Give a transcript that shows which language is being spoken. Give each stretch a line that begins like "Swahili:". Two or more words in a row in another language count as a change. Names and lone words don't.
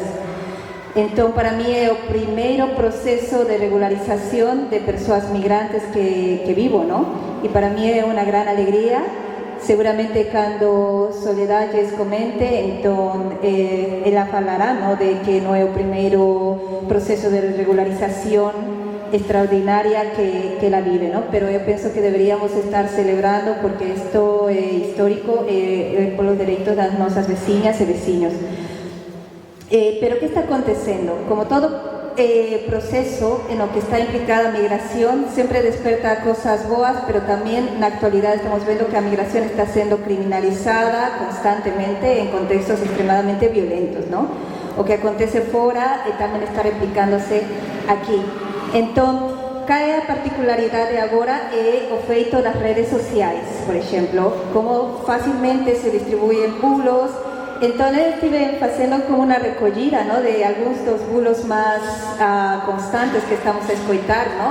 Galician: Entón, para mí é o primeiro proceso de regularización de persoas migrantes que vivo, ¿no? E para mí é unha gran alegría. Seguramente cando Soledad lles comente, entón ela falará, ¿no?, de que non é o primeiro proceso de regularización extraordinaria que la vive, ¿no?
Spanish: Pero yo pienso que deberíamos estar celebrando porque esto es histórico por los derechos de nuestras vecinas y vecinos. Pero ¿qué está aconteciendo? Como todo proceso en lo que está implicada
Galician: a migración,
Spanish: siempre despierta
Galician: cosas boas,
Spanish: pero también en la actualidad estamos viendo que la migración está siendo criminalizada constantemente en contextos extremadamente violentos, ¿no?
Galician: O que acontece
Spanish: fuera también está replicándose aquí.
Galician: Entón, cae a particularidade agora é o feito das redes sociais, por exemplo, como facilmente
Spanish: se distribuyen
Galician: bulos. Entón, eu estive facendo como unha recollida, ¿no?, de algúns dos bulos máis constantes que estamos a escoitar, ¿no?